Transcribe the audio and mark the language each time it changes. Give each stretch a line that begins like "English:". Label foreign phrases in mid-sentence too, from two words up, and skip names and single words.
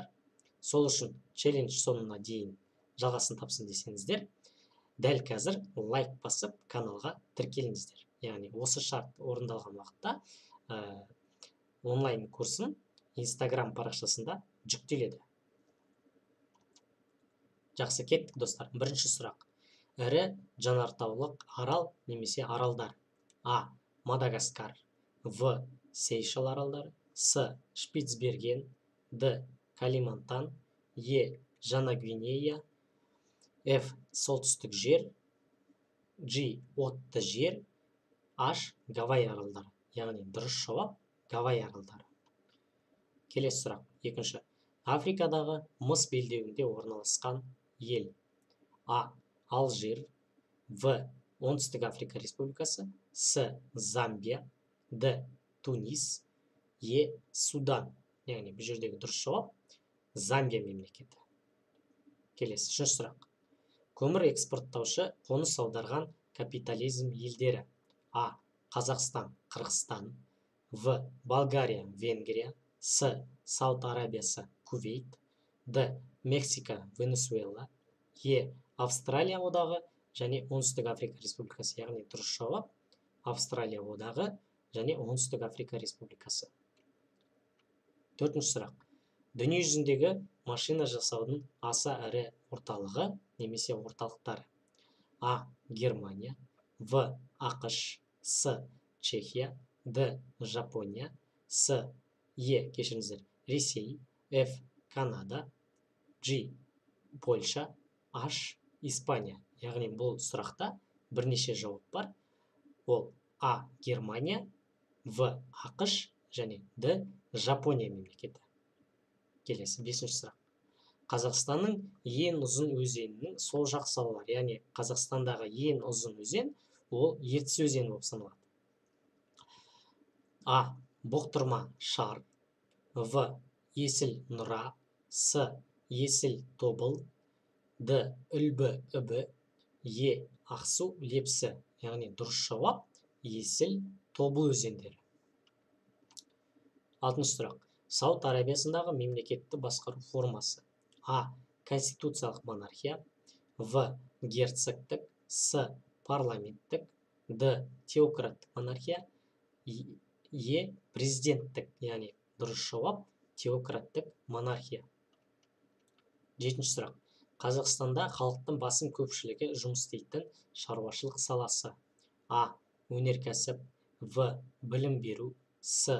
Kazakh: Сол үшін челлендж соңына дейін жалғасын тапсын десеңіздер, дәл қазір лайк басып каналға тіркеліңіздер. Яғни осы шарт орындалған уақытта онлайн курсым инстаграм парақшасында жүктеледі. Жақсы, кеттік достар. Бірінші сұрақ. Ірі жанартаулық арал немесе аралдар. А. Мадагаскар. В. Сейшел аралдары. С. Шпицберген. Д. Калимантан. Е. Жаңа Гвинея. Ф. Солтүстік жер. G. Отты жер. H. Гавай аралдары. Яғни дұрыс жауап Гавай аралдары. Келесі сұрақ. Екінші. Африкадағы мыс белдеуінде орналасқан ел. А. Алжир. В. Оңтүстік Африка Республикасы. С. Замбия. Д. Тунис. Е. Судан. Яғни бұл жердегі дұрыс жауап Замбия мемлекеті. Келесі үшінші сұрақ. Көмір экспорттаушы қоныс аударған капитализм елдері. А. Қазақстан, Қырғызстан. В. Болгария, Венгрия. С. Сауд Арабиясы, Кувейт. Д. Мексика, Венесуэла. Е. Австралия одағы және Оңтүстік Африка Республикасы. Яғни дұрыс жауап Австралия одағы және Оңтүстік Африка Республикасы. Төртінші сұрақ. Дүние жүзіндегі машина жасаудың аса ірі орталығы немесе орталықтары. А. Германия. В. ақш. С. Чехия. Д. Жапония. С. Е. Кешіріңіздер. Ресей. Ф. Канада. G. Польша. H. Испания. Яғни бұл сұрақта бірнеше жауап бар. Ол А. Германия. В. ақш және Д. Жапония мемлекеті. Келесі бесінші сұрақ. Қазақстанның ең ұзын өзенінің сол жақ салалары, яғни Қазақстандағы ең ұзын өзен ол Ертіс өзені болып саналады. А. Бұқтырма шар. В. Есіл нұра. С. Есіл тобыл. Д. Үлбі үбі. Е. Ақсу лепсі. Яғни дұрыс жауап Есіл тобыл өзендері. Алтыншы сұрақ. Сауд Арабиясындағы мемлекетті басқару формасы. А. Конституциялық монархия. В. Герцогтік. С. Парламенттік. Д. Теократтық монархия. Е. Президенттік. Яғни дұрыс жауап теократтық монархия. Жетінші сұрақ. Қазақстанда халықтың басым көпшілігі жұмыс істейтін шаруашылық саласы. А. Өнеркәсіп. В. Білім беру. С.